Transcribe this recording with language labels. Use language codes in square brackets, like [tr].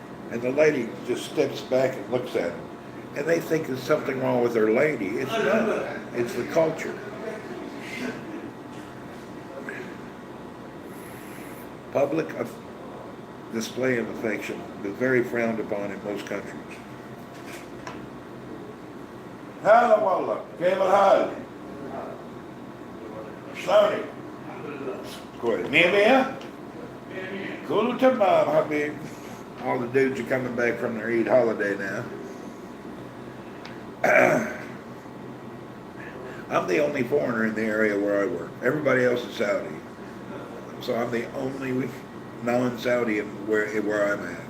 [en] And the lady just steps back and looks at them. And they think there's something wrong with their lady. It's not. It's the culture. Public display of affection is very frowned upon in most countries. [ar] هلا والله كيف الحال؟ شلونك؟ كويس. مية مية؟ كله تمام حبيبي. [en] All the dudes are coming back from their Eid holiday now. I'm the only foreigner in the area where I work. Everybody else is Saudi. So I'm the only non-Saudi where I'm at.